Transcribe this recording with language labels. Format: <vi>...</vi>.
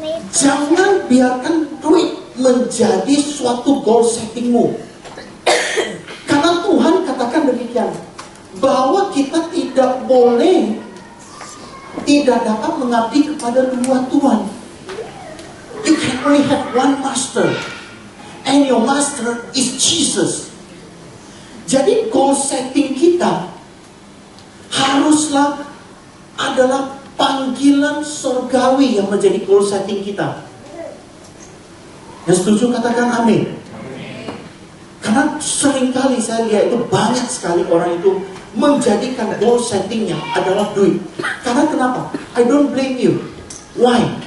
<id>Jangan biarkan duit menjadi suatu goal settingmu. Karena Tuhan katakan demikian, bahwa kita tidak boleh, tidak dapat mengabdi kepada dua tuan.</id> <en>You can only have one master, and your master is Jesus.</en> <id>Jadi goal setting kita haruslah adalah panggilan surgawi yang menjadi goal setting kita. Yang setuju katakan amin. Karena seringkali saya lihat itu banyak sekali orang itu menjadikan goal settingnya adalah duit. Karena kenapa?</id> <en>I don't blame you. Why?</en>